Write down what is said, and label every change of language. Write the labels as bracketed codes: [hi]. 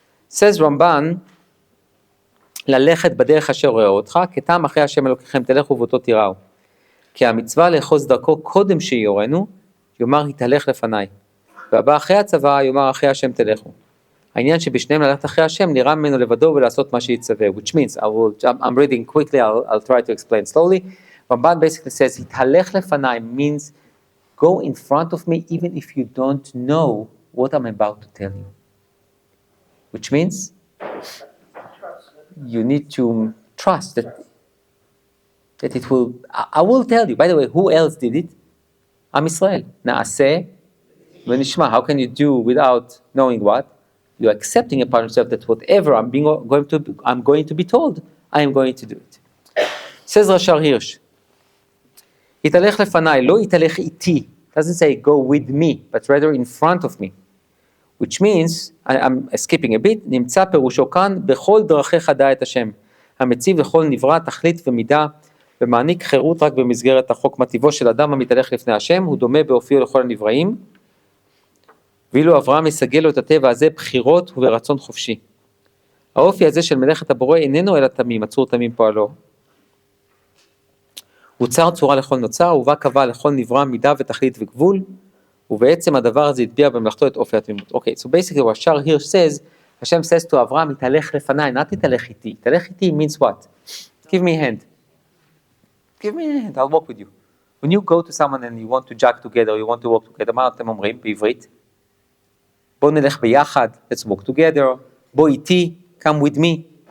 [en] Says Ramban, [he] ללכת בדרך אשר רואה אותך, כתם אחרי השם אלוקיכם תלכו ואותו תיראו. כי המצווה לאחוז דרכו קודם שיורנו, יאמר התהלך לפניי. והבא אחרי הצבא, יאמר אחרי השם תלכו. העניין שבשניהם ללכת אחרי השם, נראה ממנו לבדו ולעשות מה שיצווה. [en] Which means, I'm reading quickly, I'll try to explain slowly. Ramban basically says, [he] התהלך לפניי [en] means, go in front of me even if you don't know what I'm about to tell you. Which means, you need to trust that it will. I will tell you. By the way, who else did it? Am Israel. Naaseh v'nishma. How can you do without knowing what? You're accepting upon yourself that whatever I'm going to be told, I am going to do it. Says Rashar Hirsch. [he] יתהלך לפניי, לא יתהלך איתי. [en] Doesn't say go with me, but rather in front of me. Which means, I'm skipping a bit, [he] נמצא פירושו כאן, בכל דרכיך דע את השם. המציב לכל נברא תכלית ומידה, ומעניק חירות רק במסגרת החוק. מטיבו של אדם המתהלך לפני השם, הוא דומה באופיו לכל הנבראים, ואילו אברהם יסגל לו את הטבע הזה בחירות וברצון חופשי. האופי הזה של מלאכת הבורא איננו אלא תמים, הצור תמים פועלו. הוא צר צורה לכל נוצר, ובה קבע לכל נברא מידה ותכלית וגבול, ובעצם הדבר הזה הטביע במלאכתו את אופי התמימות. [en] Okay, so basically what Shar here says, Hashem says to Avraham, [he] יתהלך לפניי, [en] not [he] יתהלך איתי. יתהלך איתי [en] means what? Give me a hand. Give me a hand, I'll walk with you. When you go to someone and you want to jog together, you want to walk together, [he] מה אתם אומרים בעברית? בוא נלך ביחד, [en] let's walk together, [he] בוא איתי, [en] come with me.